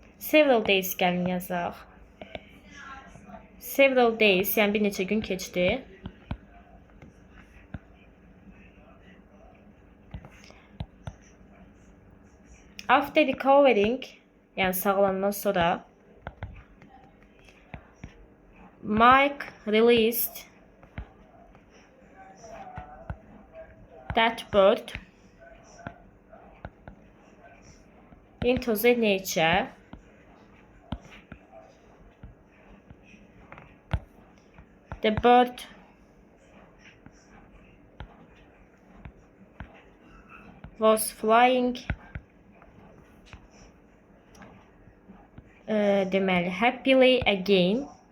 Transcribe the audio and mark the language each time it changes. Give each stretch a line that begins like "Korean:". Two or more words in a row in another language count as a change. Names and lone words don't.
English: Several days
Azerbaijani: gəlin yazaq.
English: Several days,
Azerbaijani: yəni bir neçə gün keçdi.
English: After recovering,
Azerbaijani: yəni sağlandan sonra
English: Mike released that bird into the nature. The bird was flying deməli happily again.